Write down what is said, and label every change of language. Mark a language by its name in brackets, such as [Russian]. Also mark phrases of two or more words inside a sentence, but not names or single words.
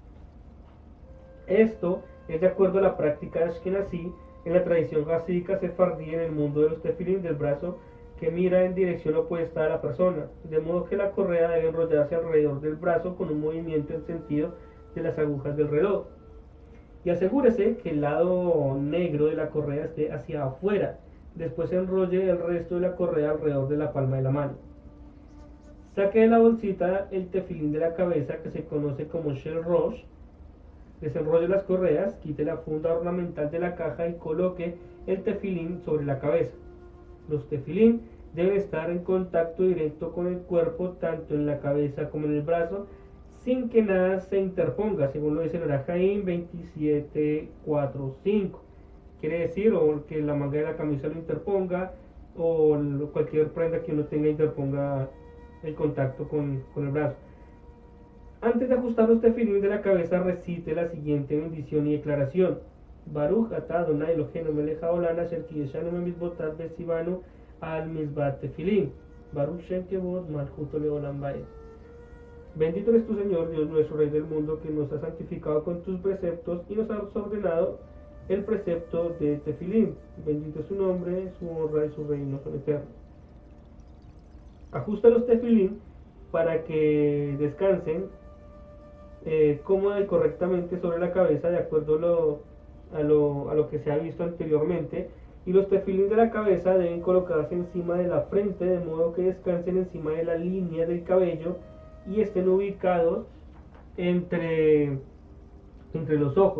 [Spanish] Esto es de acuerdo a la práctica ashkenazí en la tradición hasídica sefardí en el mundo de los tefilín del brazo, que mira en dirección opuesta a la persona, de modo que la correa debe enrollarse alrededor del brazo con un movimiento en sentido de las agujas del reloj. Y asegúrese que el lado negro de la correa esté hacia afuera. Después enrolle el resto de la correa alrededor de la palma de la mano. Saque de la bolsita el tefilín de la cabeza, que se conoce como [Hebrew] של ראש. [Spanish] Desenrolle las correas, quite la funda ornamental de la caja y coloque el tefilín sobre la cabeza. Los tefilín deben estar en contacto directo con el cuerpo, tanto en la cabeza como en el brazo, sin que nada se interponga, según lo dice el Orach Chaim 27.4.5. Quiere decir, o que la manga de la camisa lo interponga, o cualquier prenda que uno tenga interponga el contacto con el brazo. Antes de ajustar los tefilín de la cabeza, recite la siguiente bendición y declaración. [Hebrew] ברוך אתה אדוני אלוהינו מלך העולם אשר קדשנו במצוותיו וציונו על מצות תפילין. ברוך שם כבוד מלכותו לעולם ועד. [Spanish] Bendito eres tu Señor, Dios nuestro, Rey del mundo, que nos ha santificado con tus preceptos y nos has ordenado el precepto de tefilín. Bendito es su nombre, su honra y su reino son eternos. Ajusta los tefilín para que descansen cómoda y correctamente sobre la cabeza, de acuerdo a lo que se ha visto anteriormente, y los tefilín de la cabeza deben colocarse encima de la frente, de modo que descansen encima de la línea del cabello y estén ubicados entre los ojos.